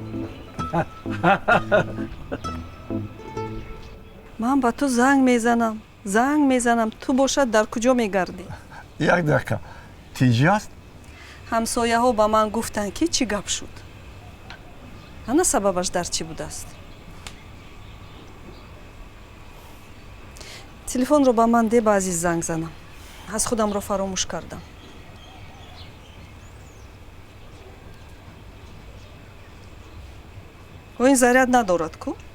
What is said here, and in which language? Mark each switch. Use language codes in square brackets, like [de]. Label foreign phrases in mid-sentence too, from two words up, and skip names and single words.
[tg] ман ба ту занг мезанам, ту бошад дар куҷо мегардӣ? [fa] یک دقیقه. تیجی است؟ [tg] ҳамсояҳо ба ман гуфтанд ки чӣ гап шуд. ана сабабаш дар чӣ будааст? телефонро ба ман де ба азиз занг занам. аз худамро фаромӯш кардам. ӯ ин заряд надорад ку?